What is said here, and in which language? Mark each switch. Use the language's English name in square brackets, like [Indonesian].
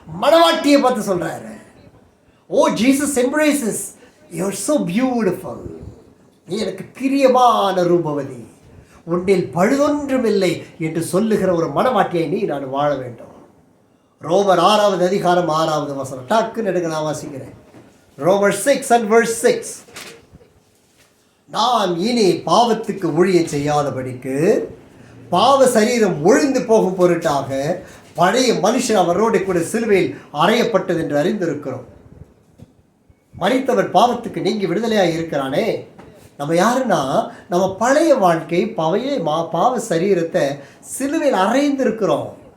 [Tamil] மணவாட்டியை பார்த்து சொல்றாரு. [English] Oh Jesus embraces, you are so beautiful. [Tamil] நீ எனக்கு பிரியமான ரூபவதி, உன்னில் பழுதொன்றும் இல்லை என்று சொல்லுகிற ஒரு மணவாட்டியை நீ நான் வாழ வேண்டும். ரோமர் 6வது அதிகாரம் 6வது வசனம். டக்குன்னு எடுக்க நான் வாசிக்கிறேன். ரோமர் 6 and verse 6. நாம் இனி பாவத்துக்கு ஊழியம் செய்யாதபடிக்கு பாவ சரீரம் ஒழிந்து போகும் பொருட்டாக பழைய மனுஷன் அவரோடு கூட சிலுவையில் அறையப்பட்டது என்று அறிந்திருக்கிறோம். மரித்தவர் பாவத்துக்கு நீங்கி விடுதலையாக இருக்கிறானே. நம்ம யாருன்னா, நம்ம பழைய வாழ்க்கை பாவ சரீரத்தை சிலுவையில் அறைந்திருக்கிறோம்.